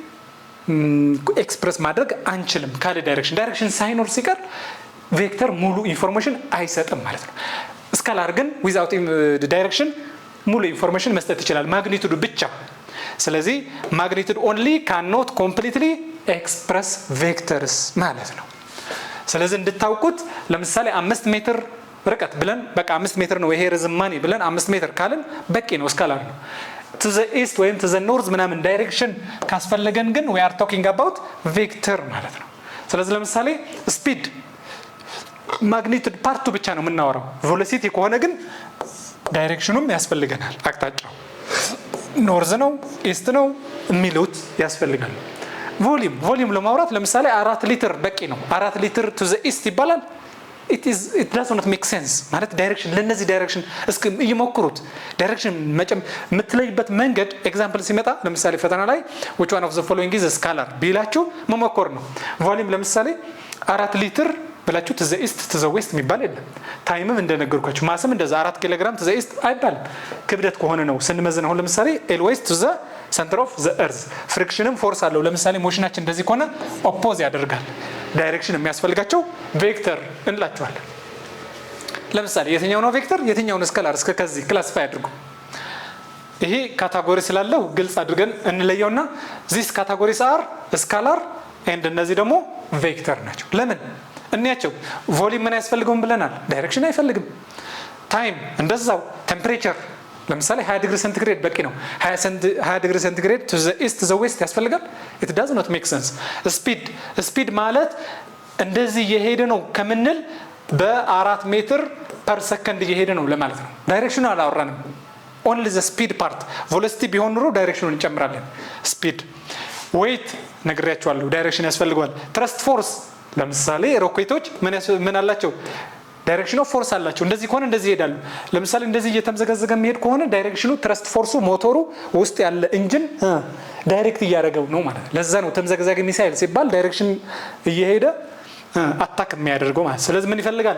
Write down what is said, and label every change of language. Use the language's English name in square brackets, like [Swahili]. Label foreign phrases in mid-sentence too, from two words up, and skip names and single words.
[Amharic] ኤክስፕረስ ማድረግ አንችልም ካለ ዳይሬክሽን ሳይኖር ሲቀር ቬክተር ሙሉ ኢንፎርሜሽን አይሰጥም ማለት ነው ስካላር ግን [English] without direction [Amharic] ሙሉ ኢንፎርሜሽን መስጠት ይችላል ማግኒቱዱ ብቻ ስለዚህ [English] magnitude only cannot completely express vectors [Amharic] ማለት ነው ስለዚህ እንድታውቁት ለምሳሌ 5 ሜትር ርቀት ብለን በቃ 5 ሜትር ነው ይሄ ርዝማኔ ብለን 5 ሜትር ካልን በቂ ነው ስካላር ነው [English] to the east [Amharic] ወይም [English] to the north [Amharic] ምናምን ዳይሬክሽን ካስፈለገን ግን [English] we are talking about vector [Amharic] ማለት ነው ስለዚህ ለምሳሌ ስፒድ ማግኒቱድ ፓርቱ ብቻ ነው የምናወራው ቬሎሲቲ ከሆነ ግን ዳይሬክሽኑም ያስፈልገናል አቅጣጫው ኖርዝ ነው ኢስት ነው የሚሉት ያስፈልጋል ቮሊዩም ለማውራት ለምሳሌ 4 ሊትር በቂ ነው። 4 ሊትር [English] to the east [Amharic] ይባላል። [English] it does not make sense [Amharic] ማለት ዳይሬክሽን ለነዚህ ዳይሬክሽን እስኪ ይሞክሩት። ዳይሬክሽን የምትለይበት መንገድ ኤግዛምፕል ሲመጣ ለምሳሌ ፈተና ላይ [English] which one of the following is scalar [Amharic] ቢላችሁ መሞከር ነው። ቮሊዩም ለምሳሌ 4 ሊትር ብላችሁ [English] to the east to the west [Amharic] የሚባል የለም። ታይምም እንደነገርኳችሁ ማስም እንደዛ 4 ኪሎ ግራም [English] to the east [Amharic] አይባልም። ክብደት ከሆነ ነው ስንመዝን። አሁን ለምሳሌ [English] L west to the center of the earth [Amharic] ፍሪክሽንም ፎርስ አለው። ለምሳሌ ሞሽናችን እንደዚህ ከሆነ ኦፖዝ ያደርጋል። ዳይሬክሽን የሚያስፈልጋቸው ቬክተር እንላቸዋለን። ለምሳሌ የትኛው ነው ቬክተር የትኛው ነው ስካላር? እስከ ከዚህ ክላሲፋይ አድርጉ። ይሄ ካታጎሪ ስላለው ግልጽ አድርገን እንለየውና [English] this categories are scalar and [Amharic] እነዚህ ደግሞ ቬክተር ናቸው። ለምን እንያቸው? ቮሊዩም ምን ያስፈልገውም ብለናል፣ ዳይሬክሽን አይፈልግም። ታይም እንደዛው። ቴምፕሬቸር ለምሳሌ 20 [English] degree centigrade [Amharic] በቂ ነው። 20 [English] degree centigrade to the east to the west [Amharic] ያስፈልጋል? [English] it does not make sense። [Amharic] ስፒድ ማለት እንደዚህ እየሄደ ነው ከምንል በ4 [English] meter per second [Amharic] እየሄደ ነው ለማለት ነው። ዳይሬክሽኑ አላወራንም። [English] only the speed part። [Amharic] ቬሎሲቲ ቢሆን ኑሮ ዳይሬክሽኑን እንጨምራለን። [English] speed weight [Amharic] ነግሬያቸዋለሁ፣ ዳይሬክሽን ያስፈልገዋል። [English] thrust force [Amharic] ለምሳሌ ሮኬቶች ምን አላቸው? [English] direction of force [Amharic] አላቸው። እንደዚህ ከሆነ እንደዚህ ይሄዳሉ። ለምሳሌ እንደዚህ እየተምዘገዘገ የሚሄድ ከሆነ ዳይሬክሽኑ ትረስት ፎርሱ ሞተሩ ውስጥ ያለ ኢንጂን ዳይሬክት እያደረገው ነው ማለት ነው። ለዛ ነው ተምዘገዛጊ ሚሳይል ሲባል ዳይሬክሽን እየሄደ አታክ የሚያደርገው ማለት። ስለዚህ ምን ይፈልጋል?